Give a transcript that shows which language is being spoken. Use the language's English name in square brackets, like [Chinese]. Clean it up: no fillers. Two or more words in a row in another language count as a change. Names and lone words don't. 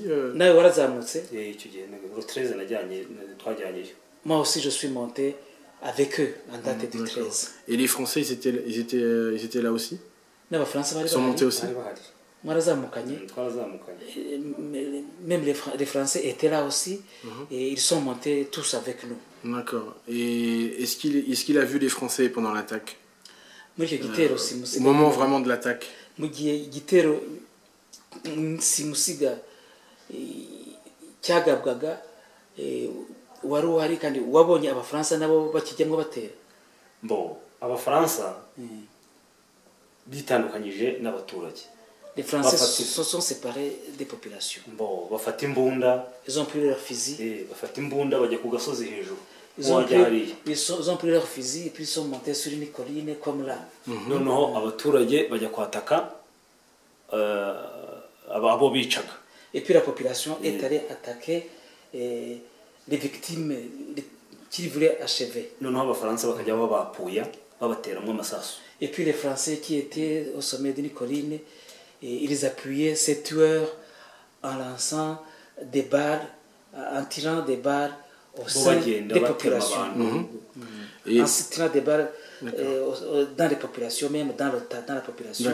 [Kinyarwanda] Nawe warazamutse. icyo gihe le 13 twajyanyeyo. [French] Moi aussi, je suis monté avec eux en date du D'accord. 13. Et les Français, ils étaient là aussi? [Kinyarwanda] N'abafaransa bari [French] Ils sont montés aussi? [Kinyarwanda] bari bahari mwarazamukanye. twarazamukanye. [French] Même les Français étaient là aussi, et ils sont montés tous avec nous. D'accord. Et est-ce qu'il a vu les Français pendant l'attaque? [Kinyarwanda] Muri icyo gitero [French] Au [Kinyarwanda] simusiga, [French] moment vraiment de l'attaque? [Kinyarwanda] mu gihe igitero simusiga cyagabwaga, wari uhari kandi wabonye abafaransa nabo bakijyamo batera. Bo abafaransa bitandukanyije n'abaturage. [French] Les Français [Kinyarwanda] Bafati- [French] se sont séparés des populations. [Kinyarwanda] Bo bafata imbunda, [French] Ils ont pris leurs fusils. [Kinyarwanda] bafata imbunda bajya ku gasozi hejuru. [French] Ils ont, [Kinyarwanda] Wajya hariya. [French] ils ont pris leurs fusils et puis ils sont montés sur une colline comme là. [Kinyarwanda] Noneho abaturage bajya kwataka abo bicaga. [French] Et puis la population est allée attaquer les victimes qu'ils voulaient achever. [Kinyarwanda] Noneho abafaransa bakajya babapuya babateramo amasasu. [French] Et puis les Français qui étaient au sommet d'une colline, ils appuyaient ces tueurs en lançant des balles, en tirant des balles au sein [Kinyarwanda] bagenda [French] des [Kinyarwanda] batema [French] populations. [Kinyarwanda] abantu. [French] Et En se tirant des balles dans les populations, même dans la population.